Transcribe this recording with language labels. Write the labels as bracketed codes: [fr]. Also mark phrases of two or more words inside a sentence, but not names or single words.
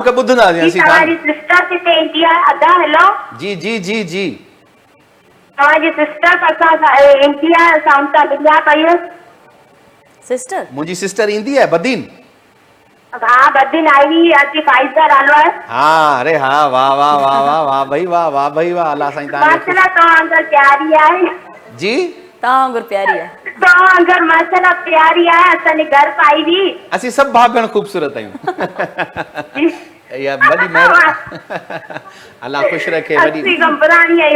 [sd] मुर्ग ॿुधंदासीं जी असीं तव्हांजी गानो। सिस्टर किथे ईंदी आहे? अदा हेलो। जी जी जी जी। तव्हांजी सिस्टर असां ईंदी आहे असां उन सां मिलिया पई। सिस्टर मुंहिंजी सिस्टर ईंदी आहे बदीन? हाँ बदिन [ur] आई हुई [sd] अॼु फाइज़ा नालो आहे। हाँ अरे हाँ वाह वाह वाह वाह वाह भाई वाह भाई वाह। अल्लाह साईं तव्हांखे माशाल्लाह तव्हां अंदर प्यारी आहे। जी तव्हां वांगुरु प्यारी आहे। तव्हां अंदर माशाल्लाह प्यारी आहे। असांजे घर पाई हुई। असीं सभु भाउ भेण ख़ूबसूरत आहियूं। या वॾी महिर अल्लाह ख़ुशि रखे। वॾी असीं कंबराणी आहियूं।